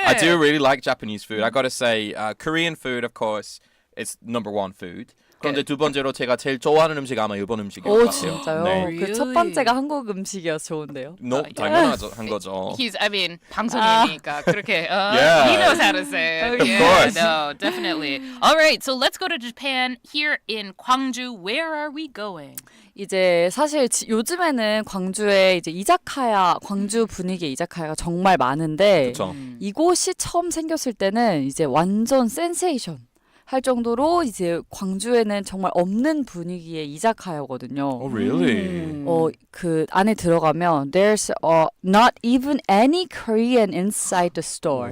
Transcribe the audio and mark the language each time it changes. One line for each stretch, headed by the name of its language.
English: I do really like Japanese food. I gotta say, Korean food, of course, it's number one food.
Korean: 그런데 두 번째로 제가 제일 좋아하는 음식 아마 일본 음식인 것 오 같아요. 진짜요? 네. 그 첫 번째가 한국 음식이어서 좋은데요. 당연하죠, 한 거죠.
English: I mean,
Korean: 방송이니까 그렇게.
English: Yeah. He knows how to say it. Of Yeah, course. no, definitely. All right, so let's go to Japan here in Gwangju. Where are we going?
Korean: 이제 사실 요즘에는 광주에 이제 이자카야, 광주 분위기의 이자카야가 정말 많은데 그렇죠. 이곳이 처음 생겼을 때는 이제 완전 센세이션 할 정도로 이제 광주에는 정말 없는 분위기의 이자카야거든요.
English: Oh, really?
Korean: 그 안에 들어가면
English: there's not even any Korean inside the store.